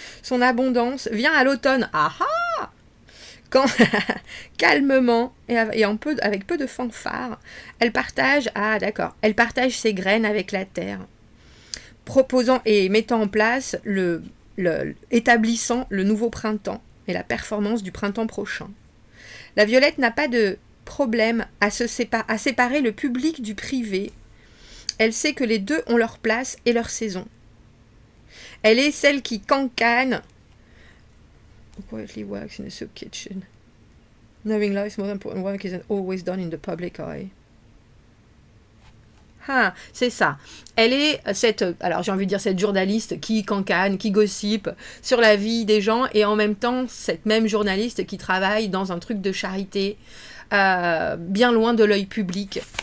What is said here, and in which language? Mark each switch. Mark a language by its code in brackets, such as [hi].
[fr] Son abondance vient à l'automne. Ah ah! Quand, calmement et avec peu de fanfare, elle partage, elle partage ses graines avec la terre, proposant et mettant en place établissant le nouveau printemps et la performance du printemps prochain. La violette n'a pas de problème à séparer le public du privé. Elle sait que les deux ont leur place et leur saison. Elle est celle qui cancane. [en] Quietly works in a soup kitchen. Knowing life's most important work isn't always done in the public eye. [fr] Ah, c'est ça. Elle est alors j'ai envie de dire cette journaliste qui cancane, qui gossipe sur la vie des gens, et en même temps cette même journaliste qui travaille dans un truc de charité, bien loin de l'œil public.